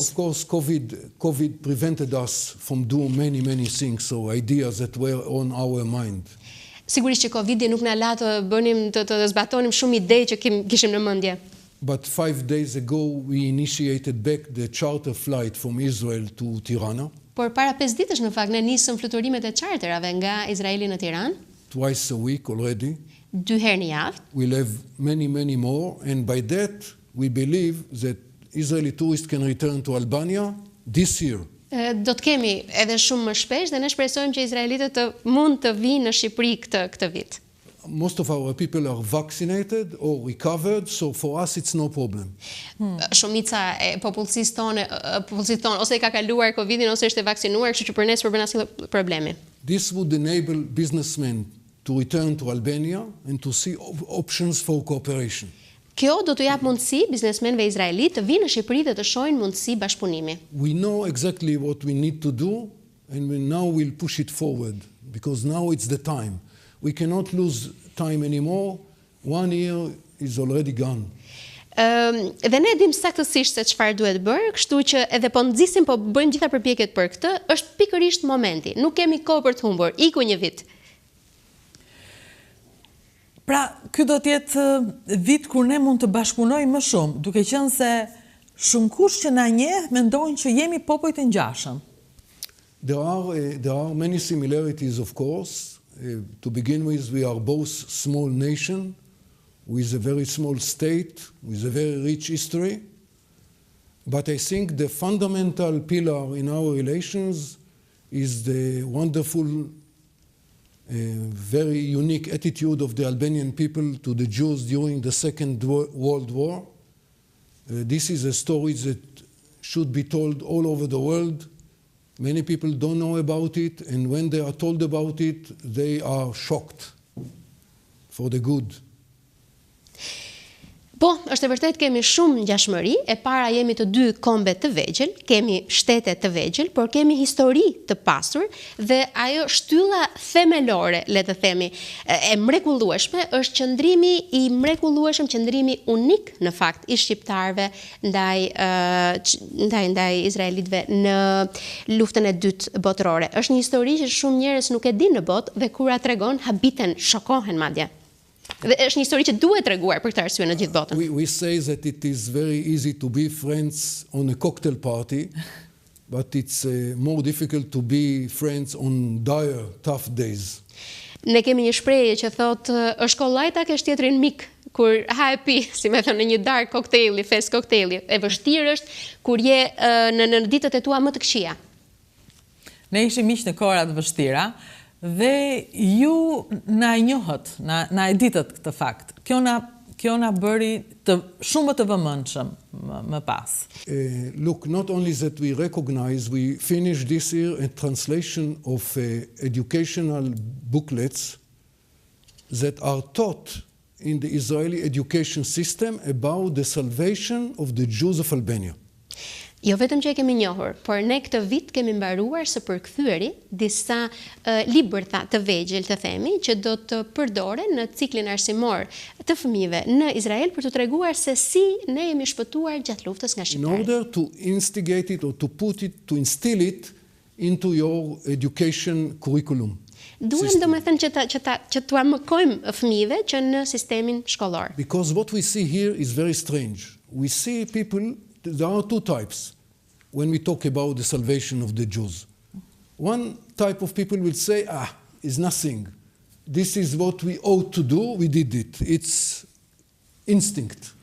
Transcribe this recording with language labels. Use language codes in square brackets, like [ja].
[en] Of course, COVID prevented us from doing many things, so ideas that were on our mind. [sq] Sigurisht që Covidi nuk na la të bënim të zbatonim shumë ide që kishim në mendje. [en] But 5 days ago we initiated back the charter flight from Israel to Tirana. [sq] Por para 5 ditësh në fakt ne nisëm fluturimet e charterave nga Izraeli në Tiranë. [en] Twice a week already. [sq] 2 herë në javë. [en] We'll have many more, and by that we believe that Israeli tourists can return to Albania this year. [sq] Do të kemi edhe shumë më shpesh dhe ne shpresojmë që izraelitët mund të vinë në Shqipëri këtë vit. [en] Most of our people are vaccinated or recovered, so for us it's no problem. [sq] Shumica e popullsisë tonë ose e ka kaluar Covidin ose është e vaksinuar, kështu që për ne s'përben asnjë problemi. [en] This would enable businessmen to return to Albania and to see options for cooperation. [sq] Kjo do të jap mundësi biznesmenëve izraelit të vinë në Shqipëri dhe të shohin mundësi bashkëpunimi. [en] We know exactly what we need to do, and now we'll push it forward, because now it's the time. We cannot lose time anymore. 1 year is already gone. [sq] Dhe ne dim saktësisht se çfarë duhet bërë, kështu që edhe po nxisim, po bëjmë gjitha përpjekjet për këtë, është pikërisht momenti. Nuk kemi kohë për të humbur. Iku një vit. Pra, ky do të jetë vit kur ne mund të bashkëpunojmë më shumë, duke qenë se shumë kush që na njeh mendojnë që jemi popujt e ngjashëm. [en] There are many similarities, of course. To begin with, we are both small nation with a very small state, with a very rich history. But I think the fundamental pillar in our relations is the wonderful, very unique attitude of the Albanian people to the Jews during the Second World War. This is a story that should be told all over the world. Many people don't know about it, and when they are told about it, they are shocked for the good. [sq] Po, është e vërtet kemi shumë ngjashmëri, e para jemi të dy kombe të vegjël, kemi shtete të vegjël, por kemi histori të pasur dhe ajo shtylla themelore, le të themi, e mrekullueshme është qëndrimi i mrekullueshëm, qëndrimi unik në fakt i shqiptarëve ndaj izraelitëve në luftën e dytë botërore. Është një histori që shumë njerëz nuk e dinë në botë dhe kur a tregon habiten, shokohen madje. Dhe është një histori që duhet treguar për këtë arsye në gjithë botën. [en] We say that it is very easy to be friends on a cocktail party, but it's more difficult to be friends on dire, tough days. [sq] Ne kemi një shprehje që thotë është kollaj ta kesh tjetrin mik kur ha e pi, si më thënë, në një dark kokteili, fest kokteili. E vështirë është kur je në ditët e tua më të këqija. Ne ishim miq në kohra të vështira. Dhe ju na e njohët, na e ditët këtë fakt. Kjo na bëri shumë të vëmendshëm më pas. [en] Look, not only that we recognize, we finished this year a translation of educational booklets that are taught in the Israeli education system about the salvation of the Jews of Albania. [sq] Jo vetëm që e kemi njohur, por ne këtë vit kemi mbaruar së përkthyeri disa libër të vegjël, të themi, që do të përdoren në ciklin arsimor të fëmijëve në Izrael për të treguar se si ne jemi shpëtuar gjatë luftës nga shqiptarët. [en] In order to instigate it or to instill it into your education curriculum. [sq] Duhem domethënë që t'ua mëkojmë fëmijëve që në sistemin shkollor. [en] Because what we see here is very strange. We see people. There are two types when we talk about the salvation of the Jews. One type of people will say, it's nothing. This is what we ought to do, we did it. It's instinct.